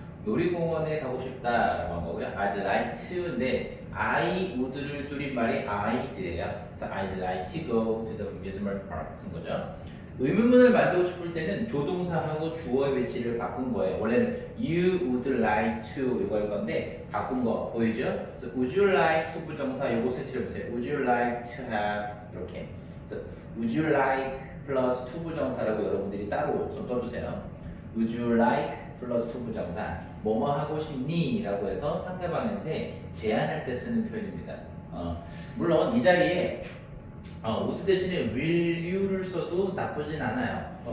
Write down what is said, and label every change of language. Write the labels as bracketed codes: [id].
[ko] 놀이공원에 가고 싶다라고 한 거고요. I'd like to인데 I would를 줄인 말이 I'd예요. 그래서 [en] I'd like to go to the amusement park [ko] 쓴 거죠. 의문문을 만들고 싶을 때는 조동사하고 주어의 위치를 바꾼 거예요. 원래는 [en] you would like to [ko] 이거일 건데 바꾼 거 보이죠? 그래서 would you like to 부정사 요거 색칠해 보세요. [en] would you like to have [ko] 이렇게. 그래서 would you like 플러스 to 부정사라고 여러분들이 따로 좀 써주세요. would you like 플러스 to 부정사 뭐뭐 하고 싶니? 라고 해서 상대방한테 제안할 때 쓰는 표현입니다. 물론 이 자리에 would 대신에 will you를 써도 나쁘진 않아요.